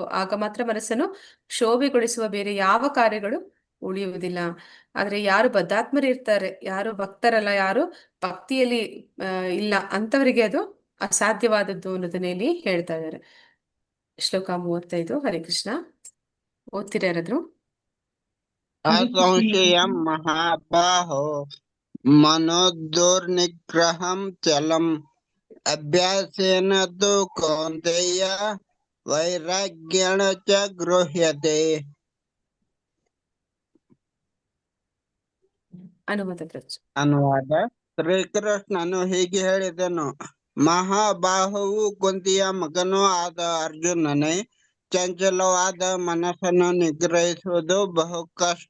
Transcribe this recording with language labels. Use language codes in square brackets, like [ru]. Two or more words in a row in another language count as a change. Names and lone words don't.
[kn] ಆಗ ಮಾತ್ರ ಮನಸ್ಸನ್ನು ಕ್ಷೋಭೆಗೊಳಿಸುವ ಬೇರೆ ಯಾವ ಕಾರ್ಯಗಳು ಉಳಿಯುವುದಿಲ್ಲ. ಆದ್ರೆ ಯಾರು ಬದ್ಧಾತ್ಮರು ಇರ್ತಾರೆ, ಯಾರು ಭಕ್ತರಲ್ಲ, ಯಾರು ಭಕ್ತಿಯಲ್ಲಿ ಇಲ್ಲ ಅಂತವರಿಗೆ ಅದು ಅಸಾಧ್ಯವಾದದ್ದು ಅನ್ನೋದನ್ನ ಇಲ್ಲಿ ಹೇಳ್ತಾ ಇದ್ದಾರೆ. ಶ್ಲೋಕ 35. [sa] ಹರೇ ಕೃಷ್ಣ. [kn] ಓದ್ತೀರಾ ಯಾರಾದ್ರು? [sa] असंशयं महाबाहो मनोदुर्निग्रहं चलम् अभ्यासेन तु कौन्तेय वैराग्येण च गृह्यते. ಅನುಮತ ಪ್ರಚ್. [kn] ಅನುವಾದ. ಶ್ರೀಕೃಷ್ಣನು ಹೀಗೆ ಹೇಳಿದನು: ಮಹಾಬಾಹುವು ಕುಂತಿಯ ಮಗನೂ ಆದ ಅರ್ಜುನನೇ, ಚಂಚಲವಾದ ಮನಸ್ಸನ್ನು ನಿಗ್ರಹಿಸುವುದು ಬಹು ಕಷ್ಟ.